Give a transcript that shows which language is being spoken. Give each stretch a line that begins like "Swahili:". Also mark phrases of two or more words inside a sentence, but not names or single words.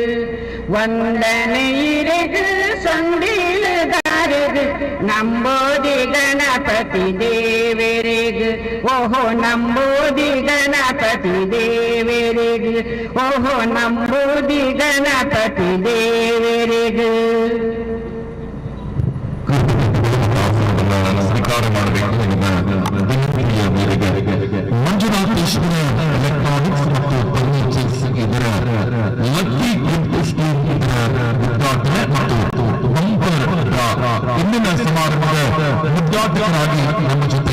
Tulu: ವಂದನೆಯಿರೆಗೆ ಸೊಂಡಿಲುದಾರೆಗೆ ನಂಬೋದಿ ಗಣಪತಿ ದೇವರೆಗೆ ಓಹೋ ನಂಬೋದಿ ಗಣಪತಿ ದೇವರೆಗೆ ಓಹೋ ನಂಬೋದಿ ಗಣಪತಿ ದೇವರೆಗೆ
Kannada: ಸ್ವೀಕಾರ ಮಾಡಬೇಕು ವಿನಂತಿಯ ಮೇರೆಗೆ ಮಂಜುನಾಥೇಶ್ವರ ಎಲೆಕ್ಟ್ರಾನಿಕ್ಸ್ ಮತ್ತು ಫರ್ನಿಚರ್ಸ್ ಇದರ ಲಕ್ಕಿ ಗಿಫ್ಟ್ ಸ್ಕೀಮ್ ಇದರ ಉದ್ಘಾಟನೆ ಮತ್ತು ಬಂಪರ್ ಇಂದಿನ ಸಮಾರಂಭದ ಉದ್ಘಾಟಕರಾಗಿ ನಮ್ಮ ಜೊತೆ